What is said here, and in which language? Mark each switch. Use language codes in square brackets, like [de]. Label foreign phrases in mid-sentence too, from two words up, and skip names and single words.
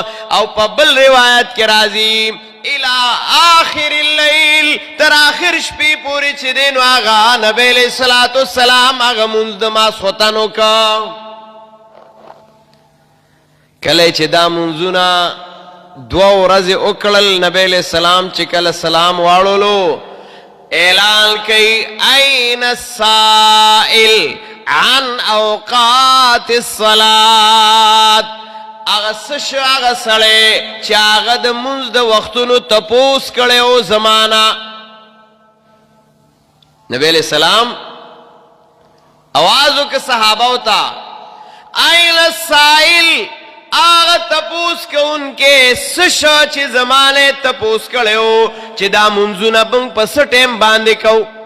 [ps] او په بل روایت کې راځي [ar] الى آخر اللیل، [ps] تر آخر شپې پورې چې دی نو هغه نبی [ar] علیہ الصلوۃ والسلام [ps] هغه مونځ د ماسخوتن وکړه. کله چې دا مونځونه 2 ورځې وکړل، نبی [ar] علیہ السلام [ps] چې کله سلام واړولو اعلان کوي [ar] این السائل عن اوقات الصلاة، [ps] هغه څه شو هغه سړی چې هغه د مونځ د وختونو تپوس کړی و زمانه. نبی [ar] علیہ السلام [ps] آواز وکړه صحابو ته [ar] این السائل، [ps] هغه تپوس کوونکې څه شو چې زمانه تپوس کړی و چې دا مونځونه موږ په څه ټیم باندې کوو.